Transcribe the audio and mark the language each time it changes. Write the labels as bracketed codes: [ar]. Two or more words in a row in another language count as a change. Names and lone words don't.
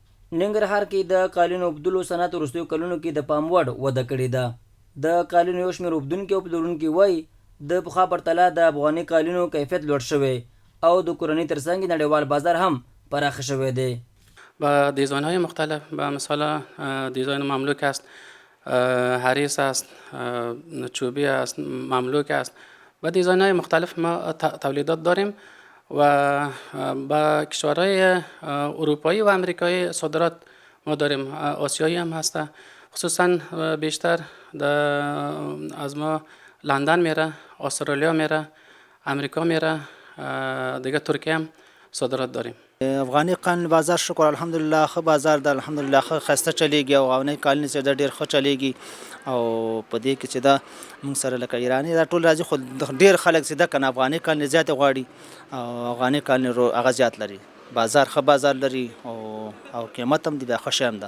[ps] ننګرهار کې د قالینو اوبدلو صنعت وروستیو کلونو کې د پام وړ وده کړې ده. د قالینو یو شمېر اوبدونکي او پلورونکي وایي د پخوا پرتله د افغاني قالینو کیفیت لوړ شوی او د کورنۍ ترڅنګ نړیوال بازار هم پراخ شوی دی. [fa] با دیزاین های مختلف، به مثال دیزاین مملوک است، حریص است، چوبی است، مملوک است و دیزاین های مختلف ما تولیدات داریم و با کشورهای اروپایی و امریکایی صادرات ما داریم. آسیایی هم هسته، خصوصا بیشتر از ما لندن میره، استرالیا میره، امریکا میره، دیگه ترکیه هم صادرات داریم. [ps] افغاني قالین بازار شکر الحمدلله ښه بازار ده، الحمدلله ښه ښایسته چلیږي او افغاني قالین چې ده ډېر ښه چلیږي او په دې کې چې ده موږ سره لکه ایراني دا ټول راځي، خو ډېر خلک چې ده که نه افغاني قالین زیاتې غواړي او افغاني قالین هغه زیات لري. بازار ښه بازار لري او قیمت هم دی ښه شی هم ده.